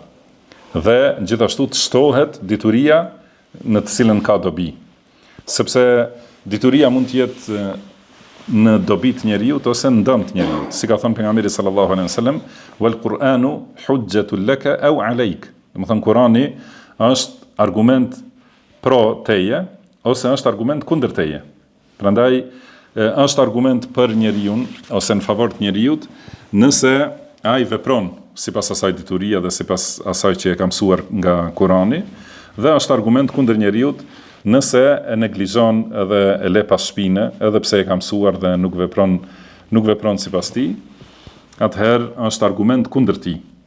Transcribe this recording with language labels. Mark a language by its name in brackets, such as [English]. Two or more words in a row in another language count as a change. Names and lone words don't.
[Albanian] Dhe gjithashtu të shtohet dituria në të cilën ka dobi. Sepse dituria mund të jetë në dobi të njeriut ose në dëm të njeriut. Si ka thënë pejgamberi [Arabic] صلى الله عليه وسلم, "والقرآن حجة لك أو عليك." [Albanian] Domethënë Kurani është argument pro teje ose është argument kundër teje. Prandaj është argument për njeriun ose në favor të njeriut nëse ai vepron sipas asaj diturie dhe sipas asaj që e ka mësuar nga Kurani, dhe është argument kundër njeriut nëse e neglizhon edhe e le pas shpine, edhe pse e ka mësuar dhe nuk vepron sipas tij, atëherë është argument kundër tij.